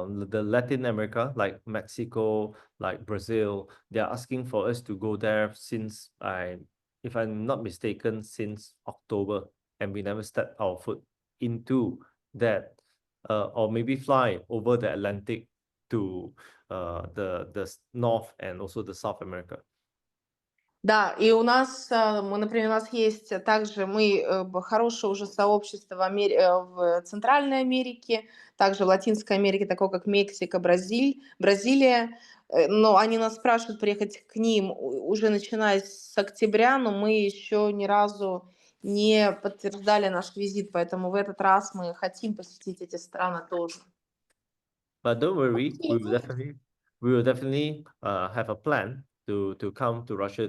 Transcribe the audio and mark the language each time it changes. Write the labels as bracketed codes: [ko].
[en] The Latin America, like Mexico, like Brazil, they are asking for us to go there since if I'm not mistaken, since October, and we never stepped our foot into that, or maybe fly over the Atlantic to the North and also the South America. [ru] Да, и у нас, например, у нас есть также хорошее уже сообщество в Центральной Америке, также в Латинской Америке, такое как Мексика, Бразилия. Но они нас спрашивают приехать к ним уже начиная с октября, но мы еще ни разу не подтверждали наш визит, поэтому в этот раз мы хотим посетить эти страны тоже. [en] But don't worry, we will definitely have a plan to come to Russia.